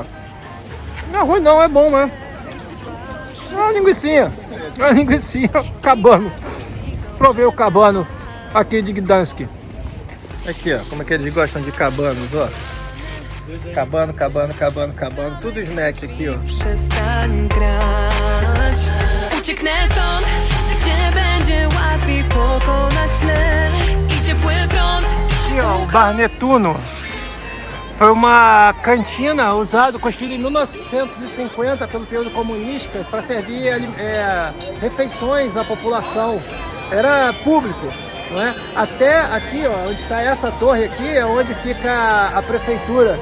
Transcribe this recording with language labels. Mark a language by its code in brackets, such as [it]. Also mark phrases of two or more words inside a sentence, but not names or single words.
[pt] Não é ruim não, é bom, né? É uma linguicinha, cabano. Provei o cabano aqui de Gdansk. Aqui, ó, como é que eles gostam de cabanos, ó. Cabano, tudo snack aqui, ó. [pl] Przestań grać. Ucieknę stąd, życie będzie łatwiej pokonać lęk i ciepły front. [pt] Aqui, ó, o Bar Netuno foi uma cantina construída em 1950 pelo período comunista para servir refeições à população. Era público. Não é? Até aqui, ó, onde está essa torre aqui, é onde fica a prefeitura.